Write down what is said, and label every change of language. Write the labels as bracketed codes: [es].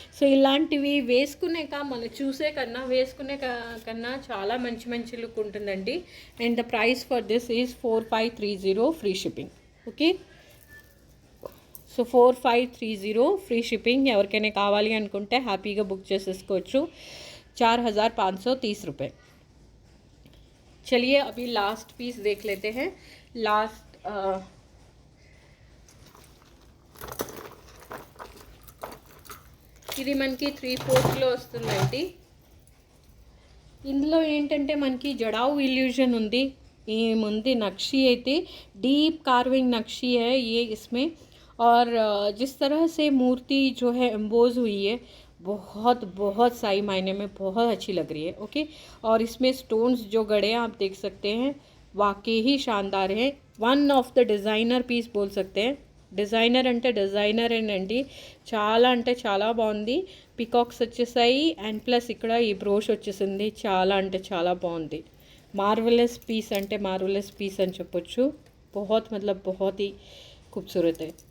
[te] So ఇలాంటివి వేసుకునేక మనం చూసే కన్నా వేసుకునే కన్నా చాలా మంచి మంచి లుక్ ఉంటుందండి. [en] And the price for this is 4530 free shipping. Okay so 4530 free shipping. [te] ఎవరికైనా కావాలి అనుకుంటే హ్యాపీగా బుక్ చేసేసుకోవచ్చు. [hi] 4530 रुपये. चलिए अभी लास्ट पीस देख लेते हैं. [te] लास्ट ఇది మనకి 3/4 వస్తుందండి. ఇందులో ఏంటంటే మనకి జడావు ఇల్యూజన్ ఉంది. ఏముంది నక్షి అయితే డీప్ [hi] कार्विंग नक्शी है ये इसमें. और जिस तरह से मूर्ति जो है एम्बोज हुई है बहुत बहुत सही मायने में बहुत अच्छी लग रही है. ओके और इसमें स्टोन्स जो गड़े हैं आप देख सकते हैं, वाकई ही शानदार है. [en] one of the designer piece [hi] बोल सकते हैं. [te] డిజైనర్ అంటే డిజైనరేనండి, చాలా అంటే చాలా బాగుంది. పికాక్స్ వచ్చేసాయి అండ్ ప్లస్ ఇక్కడ ఈ బ్రోష్ వచ్చేసింది. చాలా అంటే చాలా బాగుంది. [hi] मार्वलस पीस [te] అంటే [hi] मार्वलस पीस [te] అని చెప్పొచ్చు. [hi] बहुत मतलब बहुत ही खूबसूरत है.